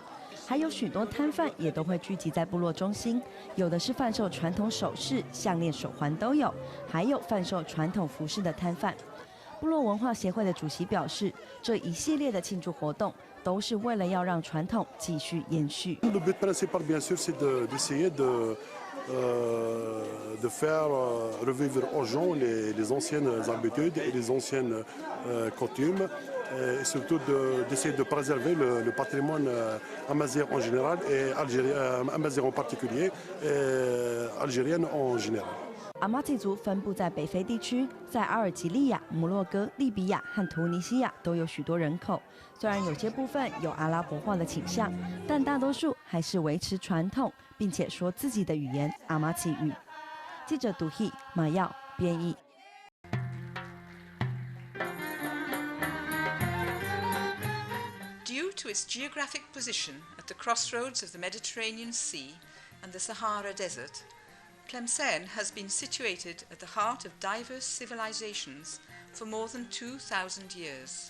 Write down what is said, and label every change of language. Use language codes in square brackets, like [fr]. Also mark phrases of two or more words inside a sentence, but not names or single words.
[zh] 还有许多摊贩也都会聚集在部落中心，有的是贩售传统首饰、项链、手环都有，还有贩售传统服饰的摊贩。部落文化协会的主席表示，这一系列的庆祝活动都是为了要让传统继续延续。 [fr] Le but principal, bien sûr, c'est d'essayer de faire revivre aux gens les anciennes habitudes et les anciennes coutumes. Et surtout d'essayer de préserver le patrimoine amazigh en général et amazigh en particulier, et algérienne en général. [zh] 阿玛提族分布在北非地区，在阿尔及利亚、摩洛哥、利比亚和突尼西亚都有许多人口。虽然有些部分有阿拉伯化的倾向，但大多数还是维持传统，并且说自己的语言阿玛提语。记者杜希马耀编译。 [en] Due to its geographic position at the crossroads of the Mediterranean Sea and the Sahara Desert, Tlemcen has been situated at the heart of diverse civilizations for more than 2,000 years.